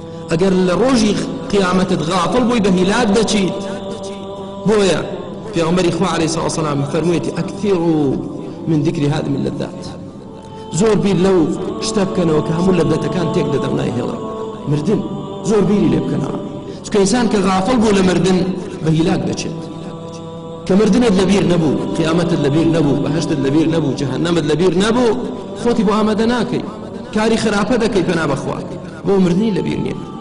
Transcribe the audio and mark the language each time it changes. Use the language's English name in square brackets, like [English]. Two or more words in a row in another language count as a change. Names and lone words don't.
[Central Kurdish] ئەگەر لە ڕۆژی قیامەتت غافڵ بووی بە هیلاک دەچیت. بۆیە پێغەمبەری خوا [Arabic] عەلەیهی سەڵاتو وەسەلام فەرموویەتی ئەکثیروا من ذکر هذه اللذات، [Central Kurdish] زۆر بیر لەو شتە بکەنەوە کە هەموو لەذەتەکان تێک دەدەن و نایهێڵن. مردن زۆر بیری لێ بکەنەوە، چونکە ئینسان کە غافڵ بوو لە مردن بە هیلاک دەچێت. کە مردنت لەبیر نەبوو، قیامەتت لەبیر نەبوو، بەهەشتت لەبیر نەبوو، جەهەنەمت لەبیر نەبوو، خۆتی بۆ ئامادە ناکەی، کاری خراپە دەکەی پەنا بەخوا، بۆ مردنی لەبیر نییە.